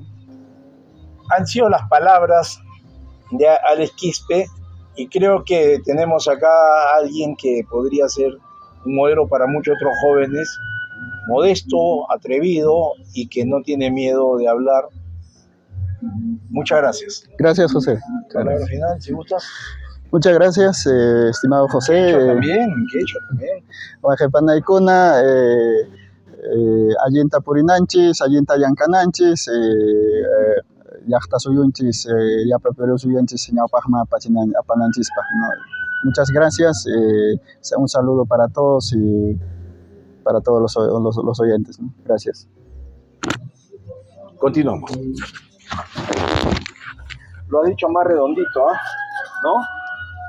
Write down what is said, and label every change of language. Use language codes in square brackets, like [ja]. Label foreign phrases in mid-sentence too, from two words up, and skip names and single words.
[es] Han sido las palabras de Alex Quispe Y creo que tenemos acá a alguien que podría ser un modelo para muchos otros jóvenes, modesto, atrevido y que no tiene miedo de hablar. Muchas gracias. Gracias, José. Palabra final, si gustas. Muchas gracias, estimado José. ¿Qué he hecho también? [qu] Wajepanaykuna, allinta purinanchis, allinta llankananchis, llaqta suyunchis, llapa Perú suyunchis, ñawpaqman apananchispaq, [es] ¿no? Muchas gracias, un saludo para todos y para todos los oyentes, ¿no? Gracias. Continuamos. Lo ha dicho más redondito, ¿no?